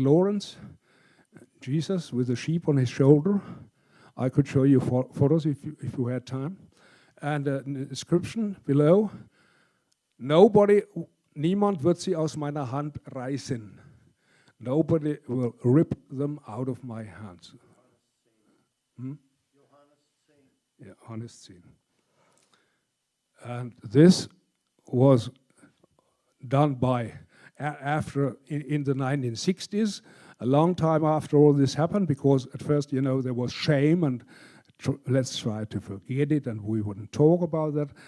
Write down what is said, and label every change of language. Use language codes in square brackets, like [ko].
[en] Lawrence, Jesus with a sheep on his shoulder. I could show you photos if you had time. And an inscription below, [de] niemand wird sie aus meiner Hand reißen. [en] Nobody will rip them out of my hands. Yeah, honest sin. And this was done by in the 1960s, a long time after all this happened, because at first, there was shame and let's try to forget it, and we wouldn't talk about that.